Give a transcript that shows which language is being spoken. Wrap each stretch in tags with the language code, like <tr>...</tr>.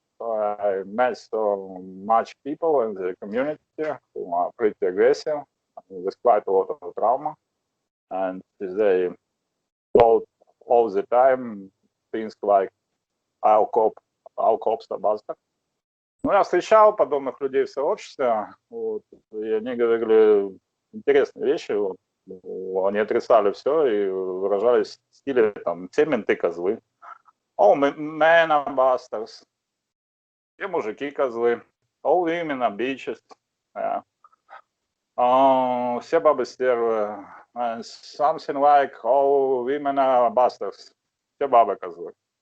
<en>So I met so much people in the community who are pretty aggressive. There's quite a lot of trauma, and they told all the time things like "I'll cope, basta."</en> <ru>Ну, я встречал подобных людей в сообществе, вот, и они говорили интересные вещи, вот, они отрицали все и выражались в стиле там "все менты козлы",</ru> <en>"all men are bastards",</en> <ru>все мужики козлы,</ru> <en>all women are bitches, yeah.</en> <ru>Все бабы стервы,</ru> <en>and something like all women are bastards,</en> <ru>все бабы козлы.</ru>